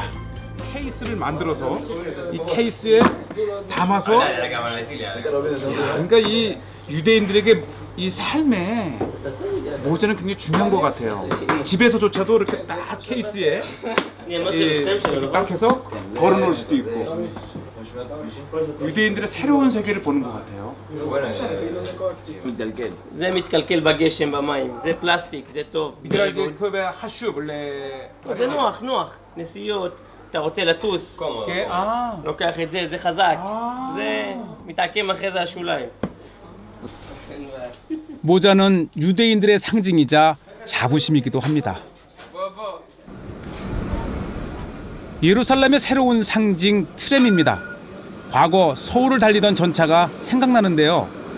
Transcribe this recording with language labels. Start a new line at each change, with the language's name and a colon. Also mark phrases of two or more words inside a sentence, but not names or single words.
Korean: 케이스를 만들어서 이 케이스에 담아서 그러니까 이 유대인들에게 이 삶에 모자는 굉장히 중요한 것 같아요. 집에서조차도 이렇게 딱 케이스에 이렇게 딱 해서 걸어놓을 수도 있고 유대인들의 새로운 세계를 보는 것 같아요.
Hebrew: זה מתקלקל בגשם במים, זה פלסטיק, זה טוב. בגלל זה קובע חשוב זה נוח, נוח. נסיעות, אתה רוצה לטוס, לוקח את זה, זה חזק. זה מתעקם אחרי זה השוליים.
Korean: 모자는 유대인들의 상징이자 자부심이기도 합니다. 예루살렘의 새로운 상징 트램입니다. 과거 서울을 달리던 전차가 생각나는데요.